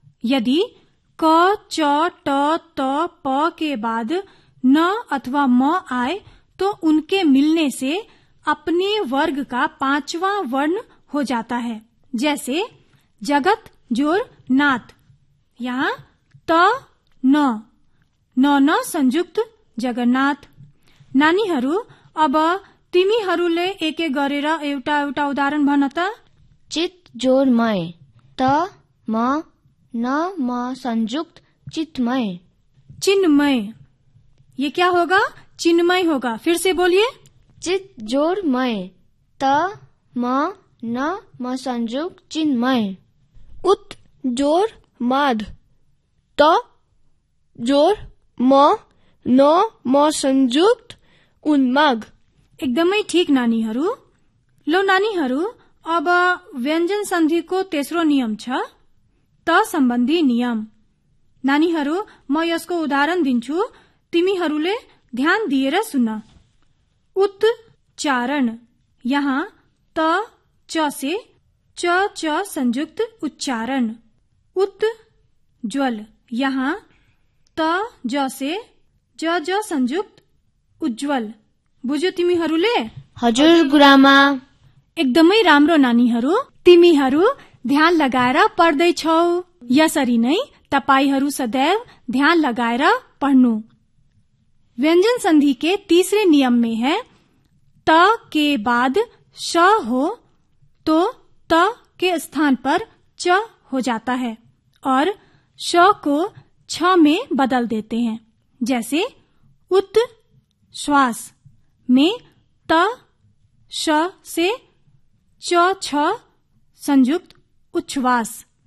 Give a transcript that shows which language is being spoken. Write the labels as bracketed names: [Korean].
[Hindi] यदि क, च, ट, त, प के बाद न अथवा म आए, तो उनके मिलने से अपने वर्ग का पांचवा वर्ण हो जाता है। जैसे जगत जोर नाथ, यहाँ त, न, न, न संयुक्त जगन्नाथ। [Nepali] नानी हरु, अब तिमी हरुले एक एक गरेर एउटा एउटा उदाहरण भन त। [Hindi] चित जोरमय, त, म, न, म संयुक्त चित्तमय। चिन्मय, ये क्या होगा? चिन्मय होगा। फिर से बोलिए। चित जोरमय, त, म, न, म संयुक्त चिन्मय। उत जोर माध, त जोर म, न, म संयुक्त उन्माग। [Nepali] एकदमै ठीक नानी हरु। लो नानी हरु, अब व्यंजन संधि को तेस्रो नियम छ, त संबंधी नियम। नानी हरु, म यसको उदाहरण दिन्छु, तिमी हरुले ध्यान दिएर सुन। [Hindi] उच्चारण, यहाँ त, च से च, च संयुक्त उच्चारण। उत ज्वल, यहाँ त, ज से ज, ज संयुक्त उज्ज्वल। [Nepali] बुझ्यो तिमी हरुले? हजुर गुरामा। एकदमै राम्रो नानी हरु, तिमी हरु ध्यान लगाएर पढ्दै छौ। यसरी नै तपाई हरु सदैव ध्यान लगाएर पढ्नु। [Hindi] व्यंजन संधि के तीसरे नियम में है, त के बाद श हो तो त के स्थान पर च हो जाता है और श को छ में बदल देते हैं। जैसे उत श्वास में त, श से च, छ संयुक्त उच्छ्वास।